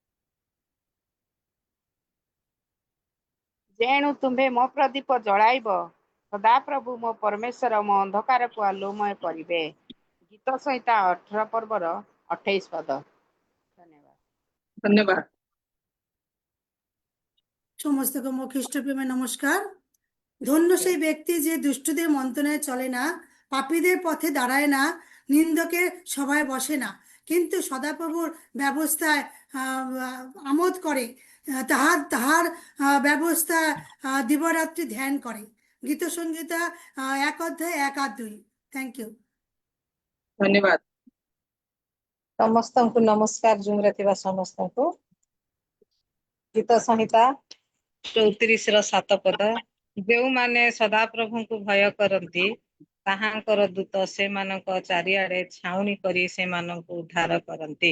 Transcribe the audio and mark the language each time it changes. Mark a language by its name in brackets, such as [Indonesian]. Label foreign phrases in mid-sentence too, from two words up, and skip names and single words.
[Odia] ଯେଣୁ ତୁମ୍ଭେ ମୋ ପ୍ରଦୀପ ଜଳାଇବ, ସଦାପ୍ରଭୁ ମୋ ପରମେଶ୍ୱର ମୋ ଅନ୍ଧକାରକୁ ଆଲୋକମୟ କରିବେ। ଗୀତ ସଂହିତା 18 ପର୍ବର 28 ପଦ। ଧନ୍ୟବାଦ। ଧନ୍ୟବାଦ। [Bangla] সমস্তকে ମୋ খ্রিস্টপ্রেমে নমস্কার। ধন্য সেই ব্যক্তি যে দুষ্টদের মন্ত্রণায় চলে না, পাপীদের পথে দাঁড়ায় না, নিন্দকের সভায় বসে না, কিন্তু সদাপ্রভুর ব্যবস্থায় আমোদ করে, তাহার তাহার ব্যবস্থা দিবারাত্রি ধ্যান করে। গীত সংহিতা 1 অধ্যায় 1 আর 2। [English] thank you. [Odia] ଧନ୍ୟବାଦ। ସମସ୍ତଙ୍କୁ ନମସ୍କାର। ଜୁମ୍ରେ ଥିବା ସମସ୍ତଙ୍କୁ। ଗୀତ ସଂହିତା 34ର 7 ପଦ। ଯେଉଁମାନେ ସଦାପ୍ରଭୁଙ୍କୁ ଭୟ କରନ୍ତି, ତାହାଙ୍କର ଦୂତ ସେମାନଙ୍କ ଚାରିଆଡେ ଛାଉଣି କରି ସେମାନଙ୍କୁ ଉଦ୍ଧାର କରନ୍ତି।